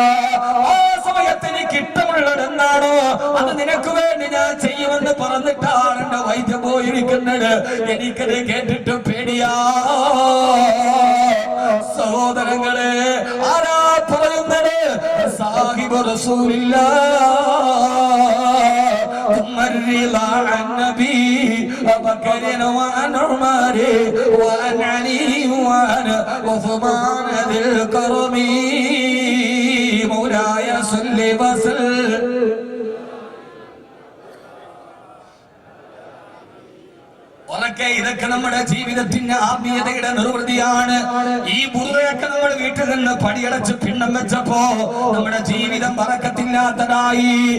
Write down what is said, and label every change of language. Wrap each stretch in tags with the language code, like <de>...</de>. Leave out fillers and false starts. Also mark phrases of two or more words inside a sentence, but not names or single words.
<ml>ആ സമയത്ത് എനിക്ക് ഇഷ്ടമുള്ളത് എന്താണോ അത് നിനക്ക് വേണ്ടി ഞാൻ ചെയ്യുമെന്ന് പറഞ്ഞിട്ടാണ് എന്റെ വൈദ്യം പോയിരിക്കുന്നത്. എനിക്കത് കേട്ടിട്ട് പേടിയാ. സഹോദരങ്ങളെ, ആരാ പറയുന്നത്?</ml> <ar>صاحب رسول الله الرضا عن نبي بكر وعن عمر وعن علي وعن عثمان ذي الكرم مولاي صل وسلم.</ar> <ml>ഇതൊക്കെ നമ്മുടെ ജീവിതത്തിന്റെ ആത്മീയതയുടെ നിർവൃതിയാണ്. ഈ ബുർറയൊക്കെ നമ്മൾ വീട്ടിൽ നിന്ന് പടിയടച്ച് പിണ്ണം വെച്ചപ്പോ നമ്മുടെ ജീവിതം ബറക്കത്തില്ലാത്തതായി.</ml>